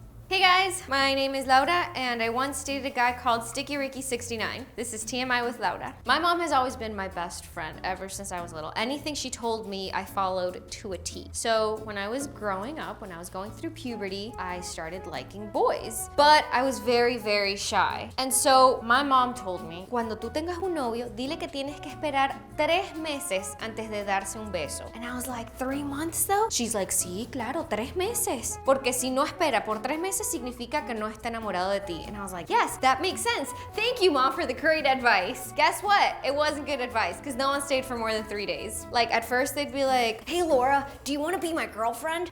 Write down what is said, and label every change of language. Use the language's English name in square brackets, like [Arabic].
[English] Hey guys, my name is Laura and I once dated a guy called Sticky Ricky 69. This is TMI with Laura. My mom has always been my best friend ever since I was little. Anything she told me, I followed to a T. So when I was growing up, when I was going through puberty, I started liking boys. But I was very, very shy. And so my mom told me, [Spanish] cuando tú tengas un novio, dile que tienes que esperar 3 meses antes de darse un beso. [English] And I was like, 3 months though? She's like, [Spanish] sí, claro, 3 meses. Porque si no espera por 3 meses, significa que no está enamorado de ti. [English] And I was like, yes, that makes sense. Thank you, Mom, for the great advice. Guess what? It wasn't good advice because no one stayed for more than 3 days. Like at first they'd be like, hey Laura, do you want to be my girlfriend?